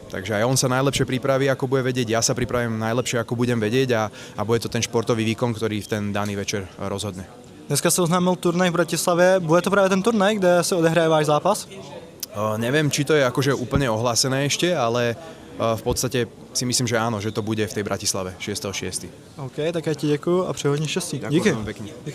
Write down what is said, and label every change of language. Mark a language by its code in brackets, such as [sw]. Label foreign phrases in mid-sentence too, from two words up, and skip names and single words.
[sk] Takže aj on sa najlepšie pripraví, ako bude vedieť, ja sa pripravím najlepšie, ako budem vedieť a bude to ten športový výkon, ktorý v ten daný večer rozhodne. [cs] Dneska se oznámil turnaj v Bratislavě, bude to právě ten turnaj, kde se odehraje váš zápas? [sk] Neviem, či to je akože úplne ohlásené ešte, ale v podstate si myslím, že áno, že to bude v tej Bratislave 6.6. [cs] OK, tak já ti děkuju a přeji hodně štěstí. [sk] Ďakujem pekne.